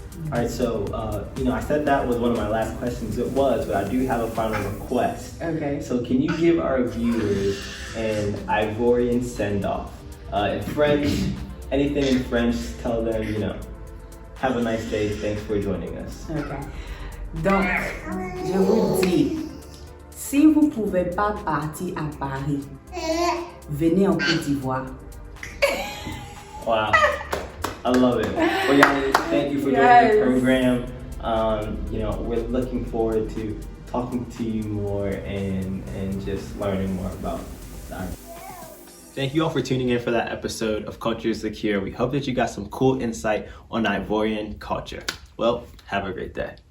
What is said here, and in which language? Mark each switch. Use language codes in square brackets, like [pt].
[en] All right, so, you know, I said that was one of my last questions. It was, but I do have a final request. Okay. So can you give our viewers an Ivorian send-off? In French, anything in French, tell them, you know, have a nice day, thanks for joining us. Okay. [fr] Donc, je vous dis, si vous ne pouvez pas partir à Paris, venez en Côte d'Ivoire. [en] Wow. I love it. Well, Yanni, thank you for joining the program. You know, we're looking forward to talking to you more and just learning more about that. Thank you all for tuning in for that episode of Culture is the Cure. We hope that you got some cool insight on Ivorian culture. Well, have a great day.